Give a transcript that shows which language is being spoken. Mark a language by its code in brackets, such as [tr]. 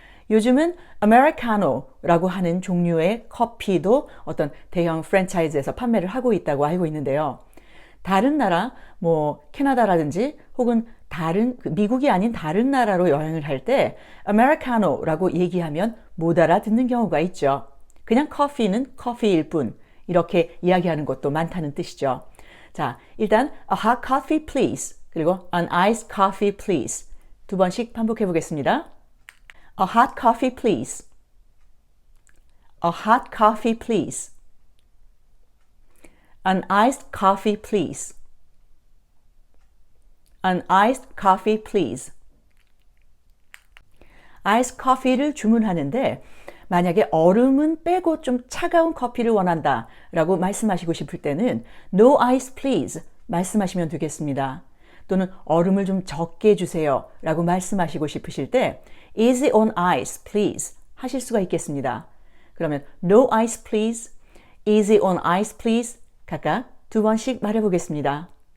[ko] 요즘은 아메리카노라고 하는 종류의 커피도 어떤 대형 프랜차이즈에서 판매를 하고 있다고 알고 있는데요. 다른 나라, 캐나다라든지 혹은 미국이 아닌 다른 나라로 여행을 할 때 아메리카노라고 얘기하면 못 알아듣는 경우가 있죠. 그냥 커피는 커피일 뿐 이렇게 이야기하는 것도 많다는 뜻이죠. 자, 일단 [en] A hot coffee please [ko] 그리고 [en] An iced coffee please [ko] 두 번씩 반복해 보겠습니다. [en] A hot coffee please. A hot coffee please. An iced coffee please. An iced coffee please. [ko] 아이스 커피를 주문하는데 만약에 얼음은 빼고 좀 차가운 커피를 원한다 라고 말씀하시고 싶을 때는 [en] No ice please [ko] 말씀하시면 되겠습니다. 또는 얼음을 좀 적게 주세요 라고 말씀하시고 싶으실 때 [en] Easy on ice please [ko] 하실 수가 있겠습니다. 그러면 [en] No ice please, Easy on ice please [ko] 각각 두 번씩 말해보겠습니다.